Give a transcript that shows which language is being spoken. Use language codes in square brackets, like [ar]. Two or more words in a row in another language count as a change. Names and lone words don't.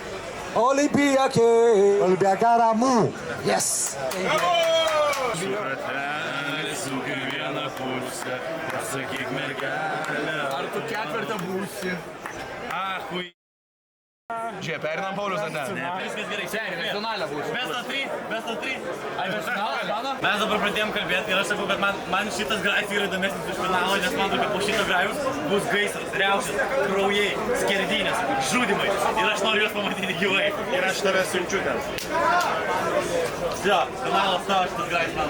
[el] Ολυμπιακάρα μου. [en] Yes. [lt] Ar tu ketvirtą būsi? Žiūrėk, perinam Paulius, ar ne? Ne, viskas gerai. Seniai, finalė būsi. [en] Best of 3. [lt] Mes dabar pradėjom kalbėti ir aš sakau, kad man šitas grajus yra įdomesnis už finalą, nes man atrodo, kad po šito grajus bus gaisras, riaušės, kraujai, skerdynės, žudimai. Ir aš noriu juos pamatyti gyvai. Ir aš tave siunčiu ten. Finalas tavo, šitas grajus mano.